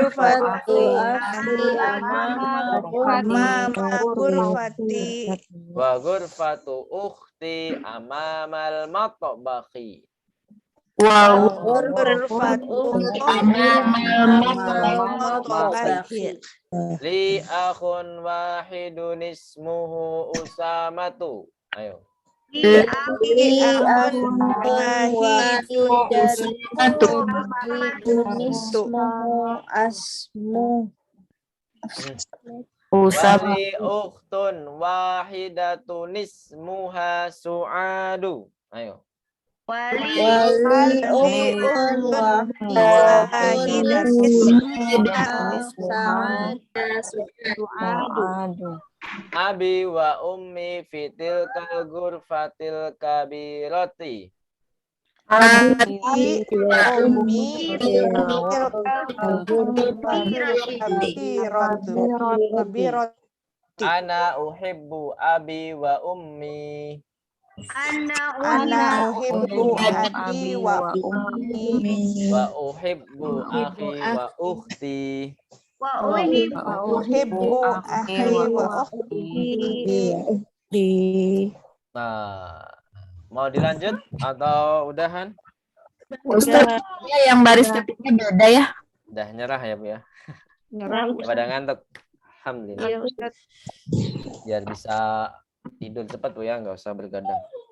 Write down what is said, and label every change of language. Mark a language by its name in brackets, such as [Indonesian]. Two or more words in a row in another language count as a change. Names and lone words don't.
[Arabic] ghurfati. وغرفة أختي أمام المطبخ. وغرفة المطبخ. لي أخ واحد اسمه أسامة. [Indonesian] Ayo. [Arabic] ولي أخت واحدة اسمها سعاد. [Indonesian] Ayo. [Arabic] أبي وأمي في تلك الغرفة الكبيرة. أنا أحب أبي وأمي. أنا أحب أبي وأمي. وأحب أخي وأختي. أحب أخي وأختي. [Indonesian] Nah, mau dilanjut atau udahan? Ustaz, yang baris ketiknya beda ya? Udah nyerah ya, Bu ya? Nyerah. Pada ngantuk. Alhamdulillah. Iya, Ustaz. Biar bisa tidur cepat, Bu ya, nggak usah bergadang.